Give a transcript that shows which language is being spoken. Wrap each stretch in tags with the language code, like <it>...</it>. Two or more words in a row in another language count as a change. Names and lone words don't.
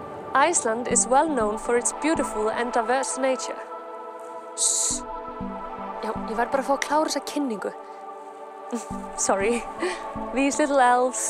<en>Iceland is well known for its beautiful and diverse nature. Shh.</en> <is>Já, ég verð bara að fá að klára þessa kynningu.</is> <en>Sorry. These little elves.</en>